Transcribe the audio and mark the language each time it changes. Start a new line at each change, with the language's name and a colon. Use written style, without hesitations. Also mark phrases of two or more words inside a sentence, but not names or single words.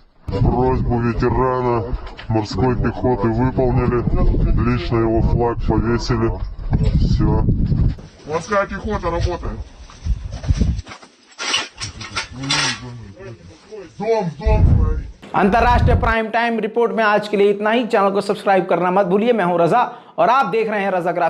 Russian: Просьбу ветерана морской пехоты выполнили. Лично его флаг повесили. Все. Морская пехота работает. Дом.
Hindi: अंतरराष्ट्रीय प्राइम टाइम रिपोर्ट में आज के लिए इतना ही। चैनल को सब्सक्राइब करना मत भूलिए। मैं हूं रजा और आप देख रहे हैं रजाग्राफी।